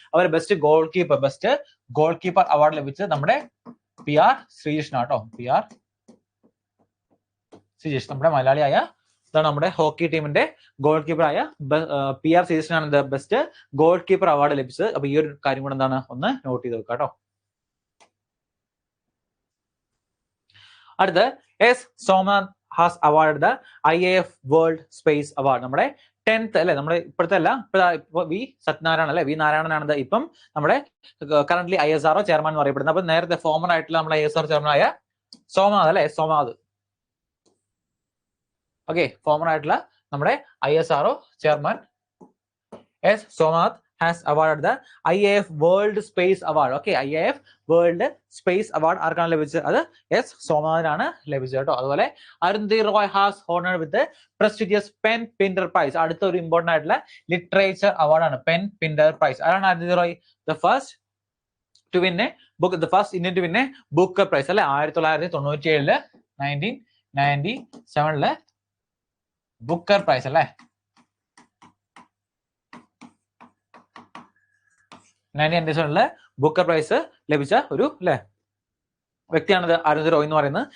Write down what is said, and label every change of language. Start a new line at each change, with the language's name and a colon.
Malayalam: Our best goal keeper award ലഭിച്ചത് നമ്മുടെ PR ശ്രീജിഷിനാട്ടോ. PR Sreejish, നമ്മുടെ മലയാളിയായ ഇതാണ് നമ്മുടെ ഹോക്കി ടീമിന്റെ ഗോൾ കീപ്പർ ആയ PR ശ്രീജിഷിനാണ് best goal keeper award ലഭിച്ചത്. അപ്പൊ ഈ ഒരു കാര്യം കൂടെ എന്താണ് ഒന്ന് നോട്ട് ചെയ്ത് വെക്കുക കേട്ടോ.
English: അടുത്ത് S. Somanath has awarded the IAF World Space Award. നമ്മുടെ
Malayalam: 10th അല്ലെ, നമ്മുടെ ഇപ്പോഴത്തെ അല്ല, ഇപ്പൊ വി സത്യനാരായണൻ അല്ലെ, വി നാരായണനാണ് ഇപ്പം നമ്മുടെ കറന്റ്ലി ISRO ചെയർമാൻ എന്ന് പറയപ്പെടുന്നത്. അപ്പൊ നേരത്തെ ഫോമർ ആയിട്ടുള്ള നമ്മുടെ ISRO ചെയർമാൻ ആയ സോമനാഥ് അല്ലെ, സോമനാഥ്. ഓക്കെ, ഫോമർ ആയിട്ടുള്ള നമ്മുടെ ISRO chairman S Somnath
English: has awarded the IAF World Space Award.
Malayalam: Okay, IAF World Space Award ആർക്കാണ് ലഭിച്ചത്? അത് എസ് സോമനാഥിനാണ് ലഭിച്ചത് കേട്ടോ.
English: അതുപോലെ Arundhati Roy has honoured with prestigious Pen Pinter prize.
Malayalam: അടുത്ത ഒരു ഇമ്പോർട്ടന്റ് ആയിട്ടുള്ള ലിറ്ററേച്ചർ അവാർഡാണ് പെൻ പിൻഡർ പ്രൈസ്. ആരാണ് Arundhati Roy?
English: the first to win a book, the first Indian to win a Booker prize
Malayalam: അല്ലെ, 1997 1997 ബുക്കർ പ്രൈസ് അല്ലെ, 1997 ബുക്കർ പ്രൈസ് ലഭിച്ച ഒരു അല്ലെ വ്യക്തിയാണിത് അരുന്ധതി റോയ് എന്ന് പറയുന്നത്.